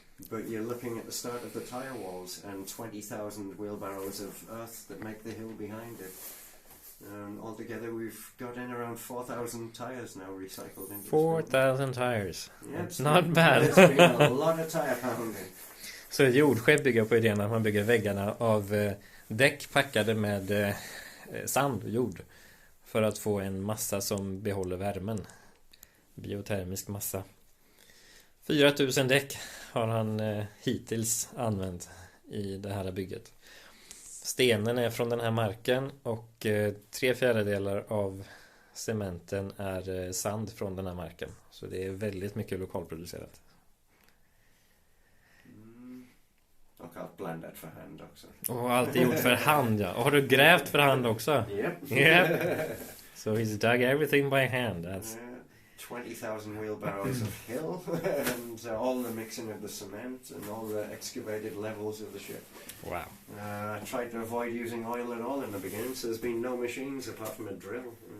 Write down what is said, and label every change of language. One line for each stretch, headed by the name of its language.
English: But you're looking at the start of the tire walls and 20,000 wheelbarrows of earth that make the hill behind it. Altogether we've got in around 4,000 tires now recycled into 4,000 tires. Yeah, it's not bad. It's been a lot of tire pounding.
Swedish: Så ett jordskepp bygger på idén att man bygger väggarna av däck packade med sand och jord. För att få en massa som behåller värmen. Biotermisk massa. 4,000 däck har han hittills använt i det här bygget. Stenen är från den här marken och 3/4 av cementen är sand från den här marken. Så det är väldigt mycket lokalproducerat. Och allt blandat för hand också. Och allt är gjort för hand, ja. Och har du grävt för hand också?
English: Yep. So he's dug everything by hand. That's 20,000 wheelbarrows of hill and all the mixing of the cement and all the excavated levels of the ship. Wow. I tried to avoid using oil at all in the beginning, so there's been no machines apart from a drill.